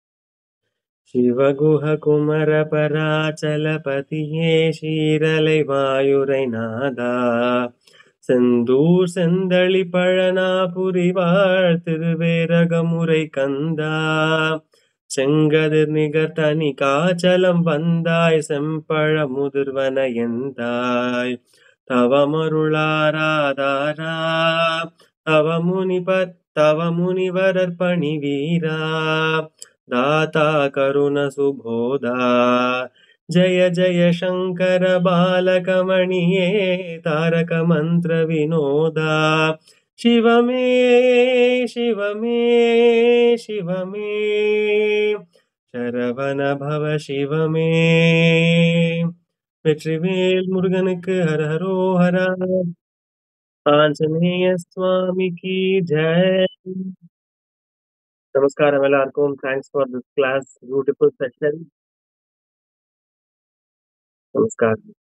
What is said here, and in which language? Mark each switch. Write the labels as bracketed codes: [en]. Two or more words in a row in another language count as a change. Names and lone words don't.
[ta] சிவகுஹ குமரபராச்சலபதியே சீரலை வாயுரை நாதா செந்தூர் செந்தளி பழனாபுரிவாழ் திருவேரகமுறை கந்தா செங்கதிர் நிகர் தனி காச்சலம் வந்தாய் செம்பழ முதிர்வன எந்தாய் தவமருளாராதாரா தவமுனிவரர் பணி வீரா [sa] दाता करुण सुबोधा जय जय शङ्कर बालकमणिये तारक मन्त्र विनोदा शिव मे शिव मे शिव मे शरवण भव शिव मे [ta] வெற்றிவேல் முருகனுக்கு ஹரஹரோஹரா. ஆஞ்சநேய சுவாமிக்கு ஜெய். நமஸ்காரம் எல்லாருக்கும். [en] thanks for this class. beautiful session. நமஸ்காரம்.